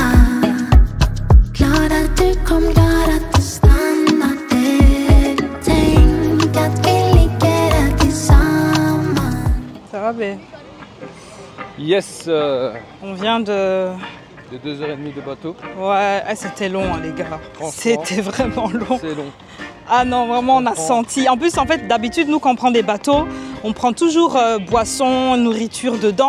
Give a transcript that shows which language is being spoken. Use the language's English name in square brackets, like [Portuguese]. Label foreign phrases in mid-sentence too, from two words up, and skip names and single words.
[Swedish] Glad att du kom, glad att du stannade. Tänk att vi ligger här tillsammans. [French] Ça va, bé? Yes, On vient de... 2h30 de bateau. Ouais, ah, c'était long, hein, les gars. C'était vraiment long. C'est long. Ah non, vraiment, on a senti. En plus, en fait, d'habitude, nous, quand on prend des bateaux, on prend toujours boisson, nourriture dedans.